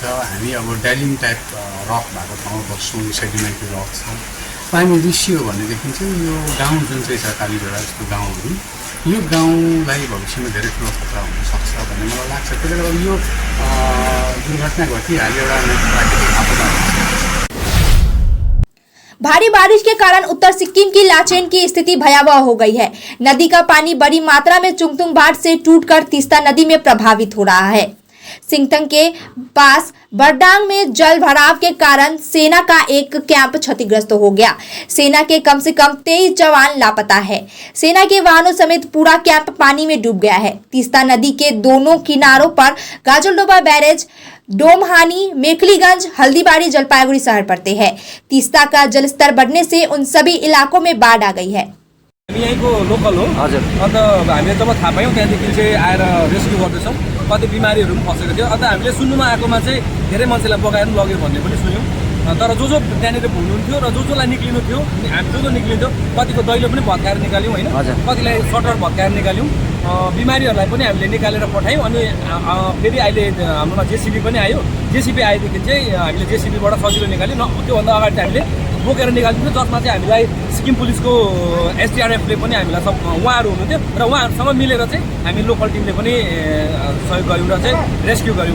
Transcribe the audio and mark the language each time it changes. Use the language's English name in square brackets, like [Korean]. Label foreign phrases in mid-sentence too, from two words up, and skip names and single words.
[Nepali] हामी अब ड्यालिङ [English] type rock [Nepali] भएको ठाउँमा बस्छौँ, [English] sedimentary rock [Nepali] छ, पानी रिसियो भनेदेखि चाहिँ यो गाउँ जुन चाहिँ छ कालीजोडा जस्तो गाउँहरू, यो गाउँलाई भविष्यमा धेरै ठुलो खतरा हुनसक्छ भन्ने मलाई लाग्छ। त्यसले गर्दा यो दुर्घटना घटिहाल्यो एउटा प्राकृतिक आपदा। [Hindi] भारी बारिश के कारण उत्तर सिक्किम की लाचेन की स्थिति भयावह हो गई है। नदी का पानी बड़ी मात्रा में चुंगतुंग बाढ़ से टूटकर तीस्ता नदी में प्रभावित हो रहा है। सिंगतंग के पास बरडांग में जल भराव के कारण सेना का एक कैंप क्षतिग्रस्त हो गया। सेना के कम से कम 23 जवान लापता है। सेना के वाहनों समेत पूरा कैंप पानी में डूब गया है। तीस्ता नदी के दोनों किनारों पर गाजलडोबा बैरेज, डोमहानी, मेखलीगंज, हल्दीबाड़ी, जलपाईगुड़ी शहर पड़ते हैं। तीस्ता का जलस्तर बढ़ने से उन सभी इलाकों में बाढ़ आ गई है। [Nepali] हामी यहीँको लोकल हो हजुर। अन्त हामीले जब थाहा पायौँ त्यहाँदेखि चाहिँ आएर रेस्क्यु गर्दैछौँ। कति बिमारीहरू पनि फसेको थियो। अन्त हामीले सुन्नुमा आएकोमा चाहिँ धेरै मान्छेलाई बगाएर लग्यो भन्ने पनि सुन्यौँ। तर जो त्यहाँनिर हुनुहुन्थ्यो र जो निक्लिनु थियो, हामी जो निक्लिन्थ्यो, कतिको दैलो पनि भत्काएर निकाल्यौँ होइन, कतिलाई सटर भत्काएर निकाल्यौँ। बिमारीहरूलाई पनि हामीले निकालेर पठायौँ। अनि फेरि अहिले हाम्रोमा जेसिबी पनि आयो। जेसिबी आएदेखि चाहिँ हामीले जेसिबीबाट सजिलो निकाल्यौँ। त्योभन्दा अगाडि चाहिँ हामीले बोकेर निकालिदिन्थ्यो, जसमा चाहिँ हामीलाई सिक्किम पुलिसको एसडिआरएफले पनि हामीलाई उहाँहरू हुनुहुन्थ्यो र उहाँहरूसँग मिलेर चाहिँ हामी लोकल टिमले पनि सहयोग गऱ्यौँ र चाहिँ रेस्क्यू गऱ्यौँ।